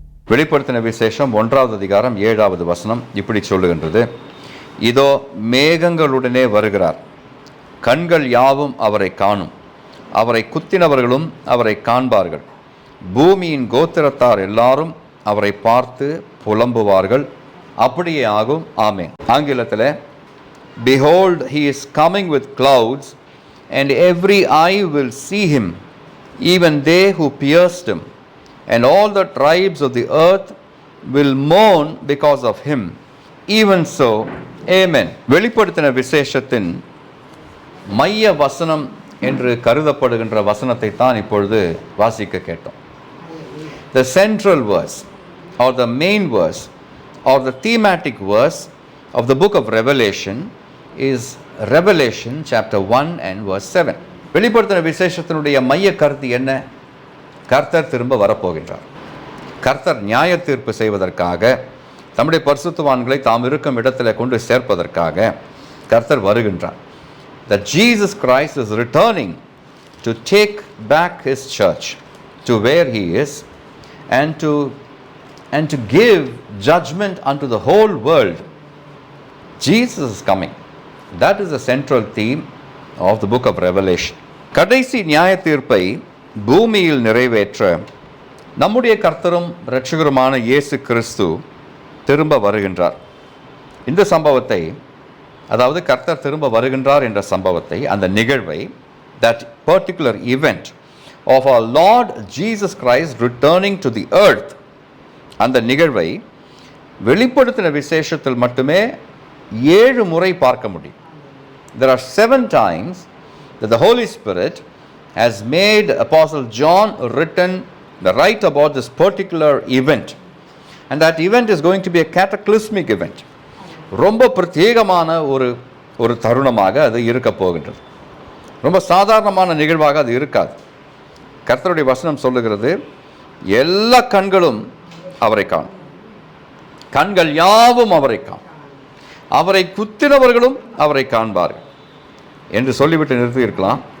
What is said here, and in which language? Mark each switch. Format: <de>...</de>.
<ta>வெளிப்படுத்தின விசேஷம் 1வது அதிகாரம் 7வது வசனம் இப்படி சொல்லுகின்றது, இதோ மேகங்களுடனே வருகிறார், கண்கள் யாவும் அவரை காணும், அவரை குத்தினவர்களும் அவரை காண்பார்கள், பூமியின் கோத்திரத்தார் எல்லாரும் அவரை பார்த்து புலம்புவார்கள். அப்படியே ஆகும். ஆமென். ஆங்கிலத்தில்,</ta> <en>behold he is coming with clouds and every eye will see him, even they who pierced him, and all the tribes of the earth will mourn because of him. Even so, amen.</en> <ta>வெளிப்படுத்தின விசேஷத்தின் மைய வசனம் என்று கருதப்படுகின்ற வசனத்தை தான் இப்பொழுது வாசிக்க கேட்டோம்.</ta> <en>The central verse or the main verse or the thematic verse of the book of Revelation is Revelation chapter 1 and verse 7.</en> <ta>வெளிப்படுத்தின விசேஷத்தினுடைய மைய கருத்து என்ன? கர்த்தர் திரும்ப வரப்போகின்றார். கர்த்தர் நியாய தீர்ப்பு செய்வதற்காக, தம்முடைய பரிசுத்தவான்களை தாம் இருக்கும் இடத்துல கொண்டு சேர்ப்பதற்காக கர்த்தர் வருகின்றார்.</ta> <en>That Jesus Christ is returning to take back his church to where he is and to give judgment unto the whole world. Jesus is coming. That is the central theme of the book of Revelation.</en> <ta>கடைசி நியாய தீர்ப்பை பூமியில் நிறைவேற்ற நம்முடைய கர்த்தரும் இரட்சகருமான இயேசு கிறிஸ்து திரும்ப வருகின்றார். இந்த சம்பவத்தை, அதாவது கர்த்தர் திரும்ப வருகின்றார் என்ற சம்பவத்தை, அந்த நிகழ்வை,</ta> <en>that particular event of our Lord Jesus Christ returning to the earth,</en> <ta>அந்த நிகழ்வை வெளிப்படுத்தின விசேஷத்தில் மட்டுமே 7 முறை பார்க்க முடியும்.</ta> <en>There are 7 times that the Holy Spirit has made Apostle John write about this particular event, and that event is going to be a cataclysmic event.</en> <ta>ரொம்ப பிரத்யேகமான ஒரு தருணமாக அது இருக்க போகின்றது. ரொம்ப சாதாரணமான நிகழ்வாக அது இருக்காது. கர்த்தருடைய வசனம் சொல்லுகிறது, எல்லா கண்களும் அவரை காணும், கண்கள் யாவும் அவரை காணும், அவரை குத்தினவர்களும் அவரை காண்பார்கள் என்று சொல்லிவிட்டு நிறுத்தி இருக்கலாம்.</ta>